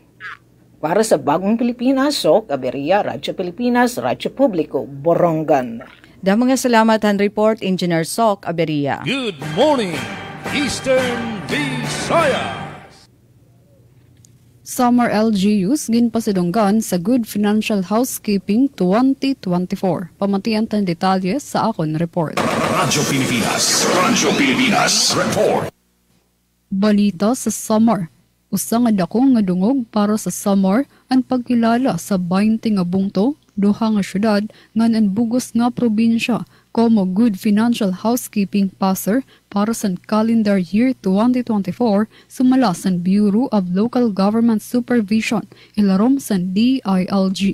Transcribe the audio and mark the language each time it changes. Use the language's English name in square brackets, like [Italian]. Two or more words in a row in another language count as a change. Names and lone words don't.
[Filipino] Para sa Bagong Pilipinas, Sok Aberia, Radyo Pilipinas, Radyo Publiko, Borongan. [Waray] Damang salamat han report, Engineer Sok Aberia. [English] Good morning, Eastern Visayas. [Waray] Summer LGUs ginpasidonggan sa Good Financial Housekeeping 2024. Pamatian tan detalye sa akon report. Radyo Pilipinas Report. Balita sa summer. Usa nga dako nga dungog para sa summer ang pagkilala sa 20 nga bungto, duha nga syudad ngan bugos nga probinsya como Good Financial Housekeeping Passer para sa [English] calendar year [Waray] 2024 sumala sa Bureau of Local Government Supervision ilarom sa DILG.